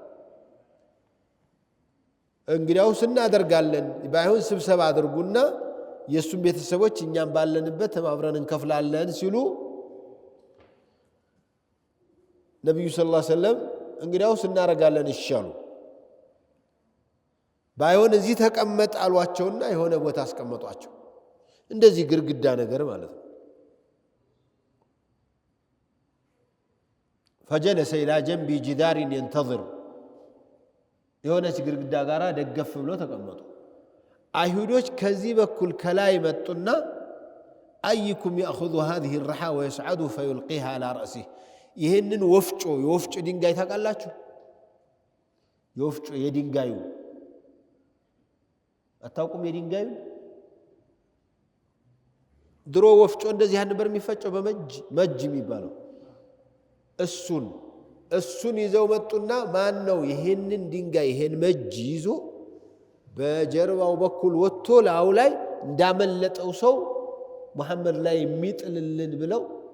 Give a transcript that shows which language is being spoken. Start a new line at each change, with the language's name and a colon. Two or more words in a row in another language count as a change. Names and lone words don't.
Amharic: እንግዲያውስ እናደርጋለን ባይሆን ስብሰባ አድርጉና የሱም ቤተሰቦች እኛም ባለንበት ተባብረን እንከፍላለን ሲሉ ነብዩ
Arabic: صلى الله عليه وسلم
Amharic: እንግዲያውስ እናረጋለን ይሻሉ ባይሆን እዚህ ተቀመጥ አሏቸውና የሆነ ቦታ አስቀመጧቸው። እንደዚህ ግርግዳ ነገር ማለት ነው።
Arabic: فجلس إلى جنب جدار ينتظر
Amharic: የሆነች ግርግዳ ጋራ ደገፍ ብሎ ተቀመጡ። አይሁዶች ከዚህ በኩል ከላይ መጡና
Arabic: أيكم يأخذ هذه الرحى ويصعد فيلقيها على رأسه
Amharic: ይሄንን የወፍጮ ድንጋይ ታውቃላችሁ? የወፍጮ የድንጋዩ አታውቁም? የድንጋዩ ድሮ ወፍጮ እንደዚህ ነበር የሚፈጨው በመጅ የሚባለው እሱን ይዘው መጡና ማን ነው ይሄንን ድንጋይ ይሄን መጅ ይዞ በጀርባው በኩል ወጥቶ ላው ላይ እንዳመለጠው ሰው መሐመድ ላይ የሚጥልልን ብለው